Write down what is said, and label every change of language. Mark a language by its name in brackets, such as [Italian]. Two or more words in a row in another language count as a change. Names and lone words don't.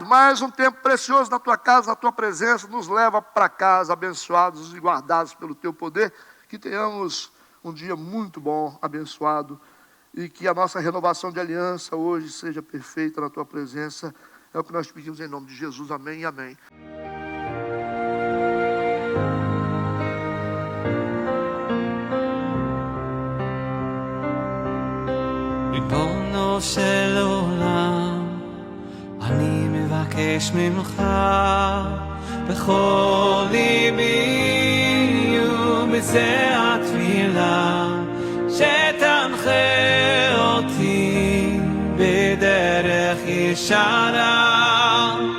[Portuguese] Mais um tempo precioso na tua casa, na tua presença. Nos leva para casa, abençoados e guardados pelo teu poder. Que tenhamos um dia muito bom, abençoado. E que a nossa renovação de aliança hoje seja perfeita na tua presença. É o que nós pedimos em nome de Jesus. Amém e amém. [Hebrew] ריבונו של עולם, אני מבקש ממך בכל ליבי ובזה התפילה שתנחה אותי בדרך ישרה